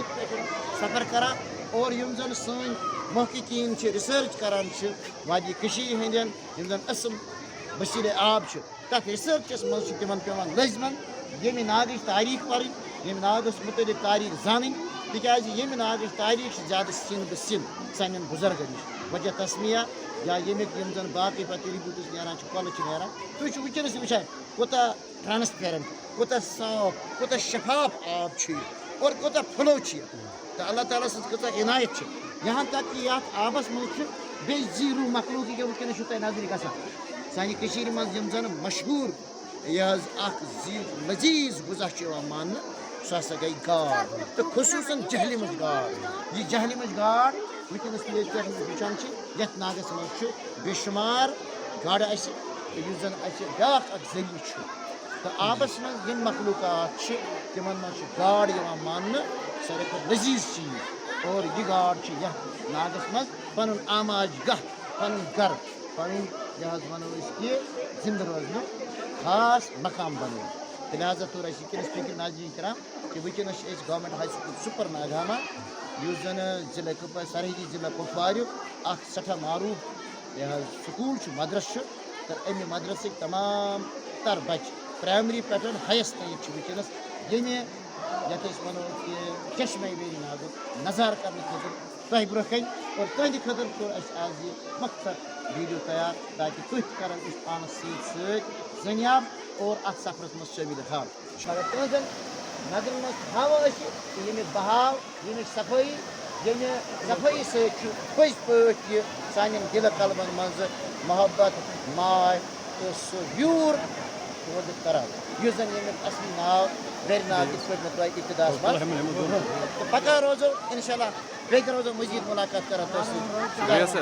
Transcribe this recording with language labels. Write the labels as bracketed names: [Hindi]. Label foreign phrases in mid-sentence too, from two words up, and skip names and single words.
[Kashmiri] پہ سفر کران اور یم زن سن محققین ریسرچ کران وادی ہندین یم زن اصل وسیلے آب تک ریسرچس مز تمن پیوان لزمن یمہ ناگچ تاریخ پرن یم ناگس متعلق تاریخ زانن تکیاز یمہ ناگچ تاریخ زیادہ سن بہ سن سانین بزرگن نش وجہ تسمیہ یا یمیک یم زن باقی پتہ رپورٹس نیران کۄلہٕ چھِ نیران تُہۍ ونکس وچھان کوتاہ ٹرانسپیرنٹ کوتاہ صاف کوتاہ شفاف آب اور کوتاہ فلو تو اللہ تعالیٰ سن کۭژاہ عنایت [Urdu] یہاں تک کہ [Kashmiri] یتھ آبس مز بے زیرو مخلوق یہ ونکس تہ نظر گژھان سانہ مز یم زن مشہور یہ لذیذ غذا ماننہٕ سہ ہسا گئی گاڈ تو خصوصاً جہلمٕچ گاڈ یہ جہلمٕچ گاڈ ونکس پہ وچھان یتھ ناگس مز بے شمار گاڈ اس زن بیاکھ اکھ ذریعہ تو آبس مز یم مخلوقات تمن مز گاڈ ماننہٕ ساروی کھۄتہٕ لذیذ چیز اور یہ گاڈ یتھ ناگس مز پن آماج گاہ پن گر پن یہ ونو کہ زندہ روزن خاص مقام بنو لہذا طور ونکس فکر ناظرین کرام کہ ونکس گورنمنٹ ہائی سکول سپر ناگامہ اس زن ضلع سرحدی ضلع کپوار اخ سٹھا معروف یہ سکول مدرس تو امہ مدرسک تمام تر بچہ پرائمری پہ ہائیس تین ونکس یمہ یتھ ونو کہ چشمہ ویری ناگ نظارہ کرنے خاطر تہ برہ کن اور تہند خاطر کور آج یہ مختصر ویڈیو تیار تاکہ تھی کران اس پانس ست زنیاب اور ات سفرس مز شامل حال اگر تہذن نظر مز ہاو یمیک بہاو یمیک صفائی یمہ صفائی ست پز پٲٹھۍ یہ سان دل قلبن مز محبت ماے تو سہ ویور پٲدٕ کران یُس زن یمیک اصلی ناو ویری ناگ یِتھ پٲٹھۍ مےٚ تۄہہِ ابتداس منٛز تو پگہہ روزو انشاء اللہ بیٚیہِ روزو مزید ملاقات کران تۄہہِ